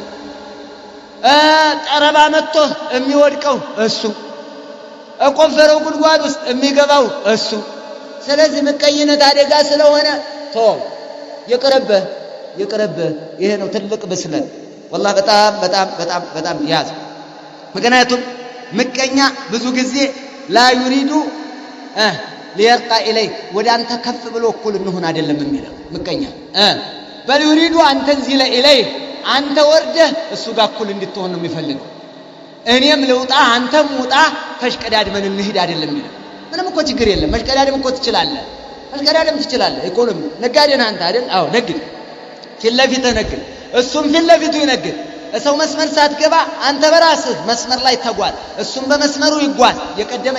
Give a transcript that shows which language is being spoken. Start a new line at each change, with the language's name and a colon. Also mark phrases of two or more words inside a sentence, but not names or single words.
Amharic: ጠረባ መጥቶ የሚወድቀው እሱ እቆፈረው ጉድጓድ ውስጥ የሚገባው እሱ ስለዚህ ምቀኝነት አደጋ ስለሆነ ተው ይቅርብ ይሄ ነው ትልቅ ብስለት والله በጣም ያዝ ምክንያቱም ምቀኛ ብዙ ጊዜ
Arabic: لا يريد ليرقى إليك
Amharic: ወደ አንተ ከፍ ብሎ እኩል እንሆን አይደለም የሚለው ምቀኛ
Arabic: بل يريد أن تنزل إليه
Amharic: አንተ ወርደህ እሱ ጋር እኩል እንድትሆን ነው የሚፈልገው እኔም ልውጣ አንተም ውጣ ተሽቀዳድመን እንሂድ አይደለም የሚለው ምንም እኮ ችግር የለም መሽቀዳድም እኮ ትችላለህ ኢኮኖሚ ነጋዴ ነህ አንተ አይደል አዎ ነግድ ፊት ነግድ እሱም ፊት ይነግድ ሰው መስመር ሳትገባ አንተ በራስህ መስመር ላይ ተጓዝ እሱም በመስመሩ ይጓዝ የቀደመ